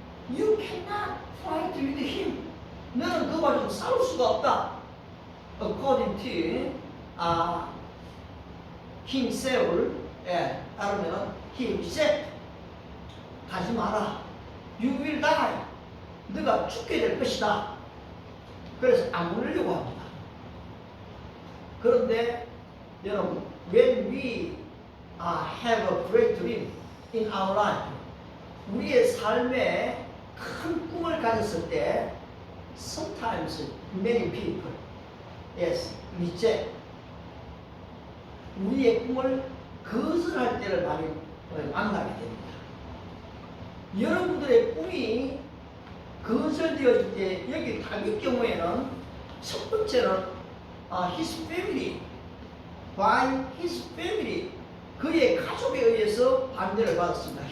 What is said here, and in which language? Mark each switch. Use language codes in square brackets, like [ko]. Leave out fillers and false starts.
[en] You cannot fight with him. [ko] 너는 그와 좀 싸울 수가 없다. [en] According to King Saul, [ko] 따르면 [en] himself [ko] 가지 마라. [en] You will die. [ko] 너가 죽게 될 것이다. 그래서 안 보내려고 합니다. 그런데 여러분, [en] when we have a great dream in our life, [ko] 우리의 삶에 큰 꿈을 가졌을 때, [en] sometimes many people, yes, reject. [ko] 우리의 꿈을 거절할 때를 많이 만나게 됩니다. 여러분들의 꿈이 거절되어질 때 여기 다윗 경우에는 첫 번째는 [en] his family, by his family, [ko] 그의 가족에 의해서 반대를 받았습니다.